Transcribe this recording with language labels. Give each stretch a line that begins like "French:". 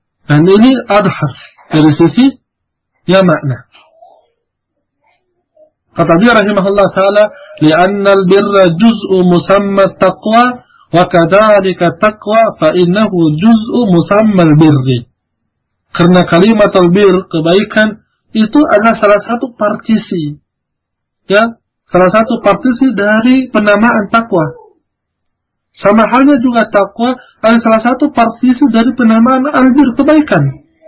Indonesian: Dan ini adhar, dari sisi ya makna. Kata beliau rahimahullah ta'ala,
Arabic: لأن البر جزء مسمى التقوى وكذلك التقوى فإنه جزء مسمى البر.
Indonesian: Karena kalimat al-bir, kebaikan, itu adalah salah satu partisi. Ya, salah satu partisi dari penamaan takwa. Sama halnya juga takwa adalah salah satu partisi dari penamaan al-bir, kebaikan.